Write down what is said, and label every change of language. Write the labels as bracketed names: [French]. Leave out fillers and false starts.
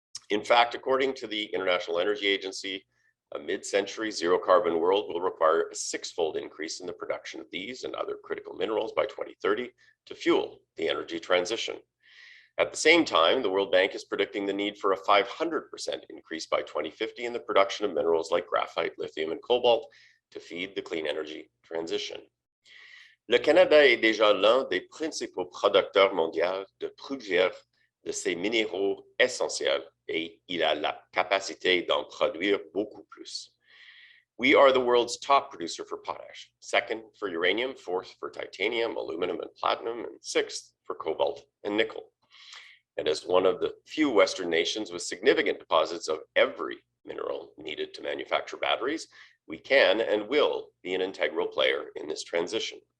[English] In fact, according to the International Energy Agency, a mid-century zero-carbon world will require a six-fold increase in the production of these and other critical minerals by 2030 to fuel the energy transition. At the same time, the World Bank is predicting the need for a 500% increase by 2050 in the production of minerals like graphite, lithium, and cobalt to feed the clean energy transition. [French] Le Canada est déjà l'un des principaux producteurs mondiaux de plusieurs de ces minéraux essentiels et il a la capacité d'en produire beaucoup plus. [English] We are the world's top producer for potash, second for uranium, fourth for titanium, aluminum, and platinum, and sixth for cobalt and nickel. And as one of the few Western nations with significant deposits of every mineral needed to manufacture batteries, we can and will be an integral player in this transition.